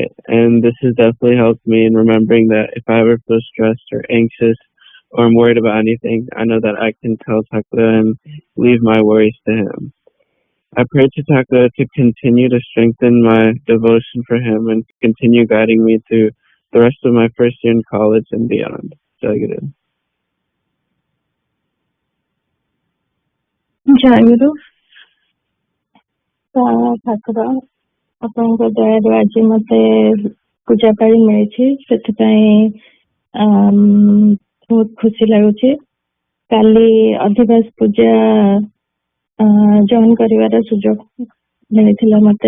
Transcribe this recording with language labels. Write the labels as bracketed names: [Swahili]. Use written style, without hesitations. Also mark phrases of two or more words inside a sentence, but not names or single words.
[English] And this has definitely helped me in remembering that if I ever feel stressed or anxious or I'm worried about anything, I know that I can tell Thakura and leave my worries to him. I pray to Thakura to continue to strengthen my devotion for him and continue guiding me through the rest of my first year in college and beyond. [Hindi] जय गुरु. जय गुरु. [Odia] Thakura, ଆପଣଙ୍କ ଦୟାରୁ ଆଜି ମତେ ପୂଜା ପାଳି ମିଳିଛି, ସେଥିପାଇଁ ବହୁତ ଖୁସି ଲାଗୁଛି। କାଲି ଅଧିବାସ ପୂଜା ଜଏନ୍ କରିବାର ସୁଯୋଗ ମିଳିଥିଲା ମତେ।